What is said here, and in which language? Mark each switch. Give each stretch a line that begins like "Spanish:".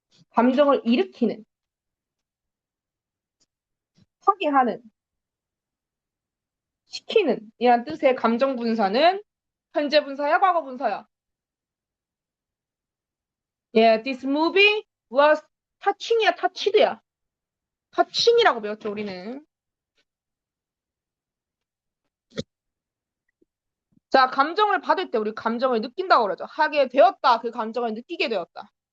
Korean: 감정을 일으키는, 하게 하는, 시키는 이란 뜻의 감정 분사는 현재 분사야, 과거 분사야?
English: 예, this movie was touching이야, touched야.
Korean: touching이라고 배웠죠, 우리는. 자, 감정을 받을 때 우리 감정을 느낀다고 그러죠. 하게 되었다. 그 감정을 느끼게 되었다.